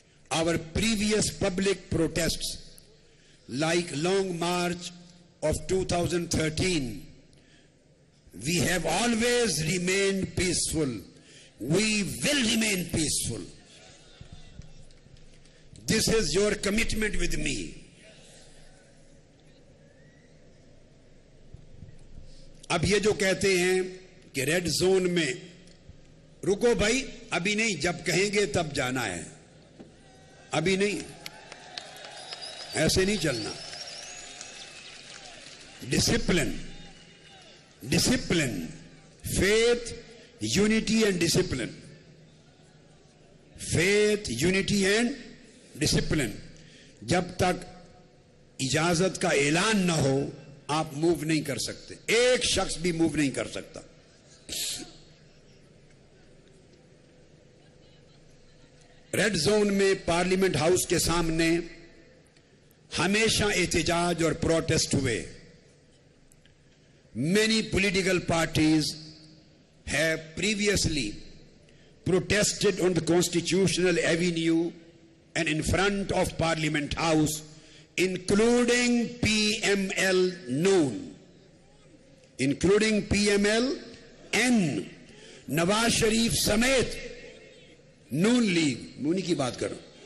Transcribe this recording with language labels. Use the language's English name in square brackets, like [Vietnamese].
[English] Our previous public protests, like Long March of 2013, we have always remained peaceful. We will remain peaceful. This is your commitment with me. [Urdu] اب یہ جو کہتے ہیں کہ red zone میں رکو بھائی، ابھی نہیں، جب کہیں گے تب جانا ہے، ابھی نہیں، ایسے نہیں چلنا. [English] Discipline, discipline, faith, unity and discipline, faith, unity and discipline. [Urdu] جب تک اجازت کا اعلان نہ ہو آپ موو نہیں کر سکتے، ایک شخص بھی موو نہیں کر سکتا. ریڈ زون میں پارلیمنٹ ہاؤس کے سامنے ہمیشہ احتجاج اور پروٹیسٹ ہوئے. [English] Many political parties have previously protested on the Constitutional Avenue and in front of Parliament House, including PML Noon, including PML N, Nawaz Sharif Samet, Noon League, [Urdu] Nooni ki baat karo.